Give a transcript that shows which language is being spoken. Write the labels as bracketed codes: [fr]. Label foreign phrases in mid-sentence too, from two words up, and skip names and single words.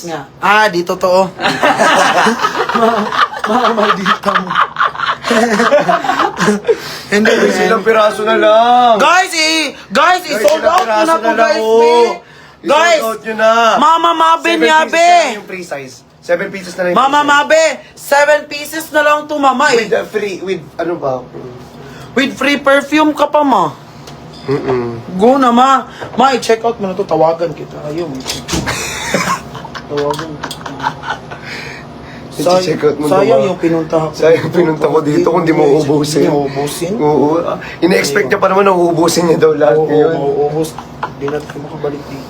[tl] nga. Ah, di totoo. Maldita mo. Hindi, Silang piraso na lang. Guys, [en] sold out [tl] nyo na po, guys, Guys, [en] sold out [tl] nyo na. Mama Mabe 7 niya, pieces be. na lang yung [en] free size. 7 pieces [tl] na lang yung Mama [en] free size. [tl] Mabe, [en] 7 pieces [tl] na lang to, mama. [en] With the free, with ano ba? With free perfume [tl] ka pa, ma. Go na, ma. Ma, i-check out mo na to. Tawagan kita. Ayun, tawagan kita. I-check out mo Sayang ba? yung pinunta ko. Sayang pinunta ko dito kung di mo uubusin. Hindi mo uubusin? Oo. Ina-expect niya pa naman na uubusin niya daw lahat Oo, ngayon. mauubos. Hindi na tayo makabalik dito.